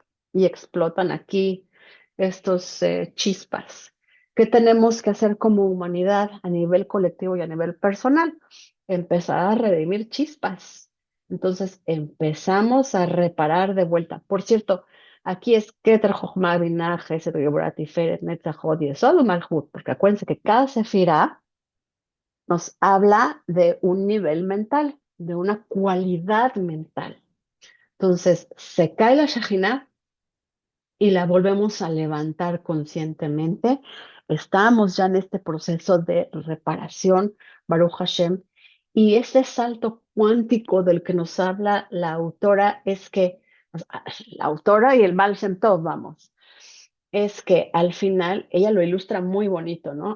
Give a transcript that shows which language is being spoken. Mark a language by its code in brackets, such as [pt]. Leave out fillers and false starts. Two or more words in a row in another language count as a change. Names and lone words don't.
[es] Y explotan aquí estos chispas. ¿Qué tenemos que hacer como humanidad a nivel colectivo y a nivel personal? Empezar a redimir chispas. Entonces empezamos a reparar de vuelta. Por cierto, aquí es [he] כתר חכמה בינה חסד גבורה תפארת נצח הוד יסוד ומלכות, [es] porque acuérdense que cada sefirá nos habla de un nivel mental, de una cualidad mental. Entonces, se cae la Shejinah y la volvemos a levantar conscientemente. Estamos ya en este proceso de reparación, [he] ברוך השם, [es] y ese salto cuántico del que nos habla la autora es que, o sea, la autora y el Baal Shem Tov, vamos, es que al final, ella lo ilustra muy bonito, ¿no?